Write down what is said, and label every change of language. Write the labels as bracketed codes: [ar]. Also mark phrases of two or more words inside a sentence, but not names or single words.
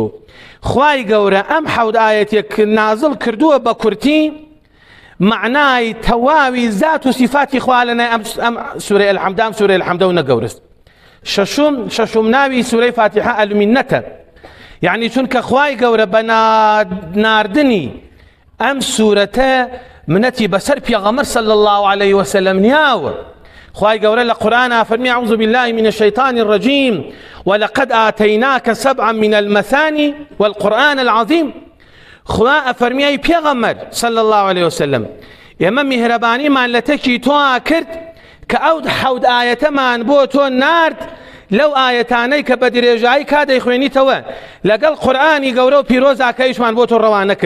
[ckb] خوای گەورە ئەم حەود ئاەتێک نازڵ کردووە بە کورتی معنای تەواوی زات و سیفاتی خوا لەنای ئەم سوورەی ئەلحەمدە، ئەم سوورەی ئەلحەمدە و نەگەورست. شەشم ناوی سوورەی فاتحە ئەلمینەتە، یعنی چونکە خوای گەورە بە ناردنی ئەم سوورەتە منەتی بەسەر پێغەمبەر [ar] صلی الله عليه وسلم [ckb] نیاوە. خوای گەورە لە قورئان فەرمی [ar] أعوذ بالله من الشيطان الرجيم ولقد آتيناك سبعا من المثاني والقرآن العظيم. [ckb] خوا ئەفەرمی ئەی پێغەمبەر [ar] صلی الله عليه وسلم [ckb] ئێمە میهرەبانیمان لە تەکی تۆ کرد کە ئەو حەود ئاەتەمان بۆ تۆ نارد لەو ئاەتانەی کە بە درێژایی کا دەیخوێنیتەوە لەگەڵ قورئانی گەورە و پیرۆزاکەیشمان بۆ تۆ ڕەوانە کرد.